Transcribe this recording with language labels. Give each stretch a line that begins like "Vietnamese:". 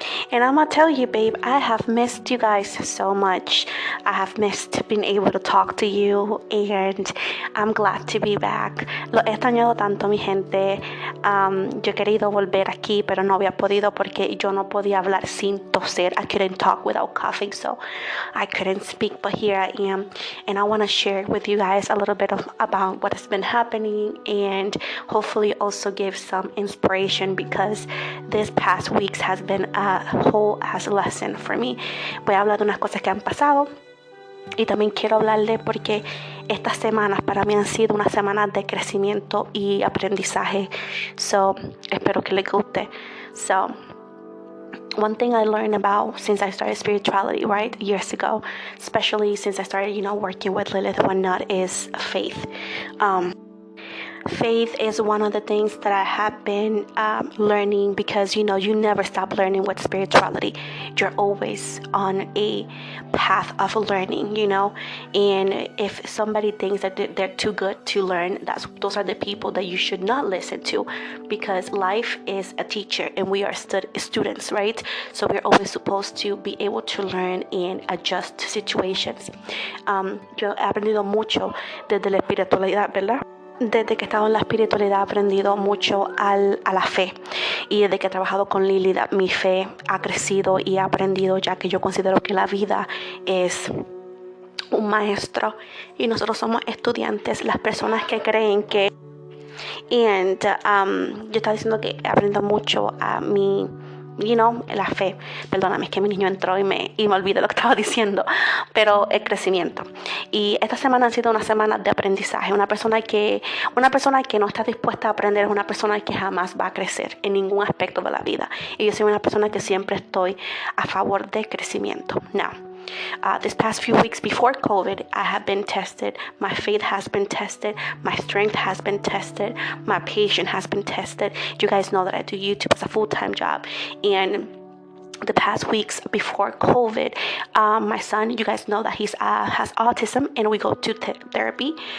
English: And I'm gonna tell you, babe, I have missed you guys so much. I have missed being able to talk to you, and I'm glad to be back.
Spanish: Lo he extrañado tanto, mi gente. Yo he querido volver aquí, pero no había podido porque yo no podía hablar sin toser.
English: I couldn't talk without coughing, so I couldn't speak. But here I am, and I want to share with you guys a little bit about what has been happening, and hopefully also give some inspiration because this past weeks has been a whole ass lesson for me.
Spanish: Voy a hablar de unas cosas que han pasado y también quiero hablarle porque estas semanas para mí han sido unas semanas de crecimiento y aprendizaje. So, espero que les guste.
English: So, one thing I learned about since I started spirituality, right, years ago, especially since I started, working with Lilith and whatnot, is faith. Faith is one of the things that I have been learning because, you never stop learning with spirituality. You're always on a path of learning, and if somebody thinks that they're too good to learn, those are the people that you should not listen to, because life is a teacher and we are students, right? So we're always supposed to be able to learn and adjust to situations.
Spanish: Yo he aprendido mucho desde la espiritualidad, ¿verdad? Desde que he estado en la espiritualidad he aprendido mucho a la fe, y desde que he trabajado con Lili mi fe ha crecido y he aprendido, ya que yo considero que la vida es un maestro y nosotros somos estudiantes, las personas que creen que... yo estaba diciendo que he aprendido mucho a mi... la fe. Perdóname, es que mi niño entró y me olvidé lo que estaba diciendo, pero el crecimiento. Y esta semana ha sido una semana de aprendizaje. Una persona que no está dispuesta a aprender es una persona que jamás va a crecer en ningún aspecto de la vida. Y yo soy una persona que siempre estoy a favor de crecimiento.
English: Now, this past few weeks before COVID, I have been tested. My faith has been tested. My strength has been tested. My patience has been tested. You guys know that I do YouTube as a full-time job. And the past weeks before COVID, my son, you guys know that he has autism, and we go to therapy.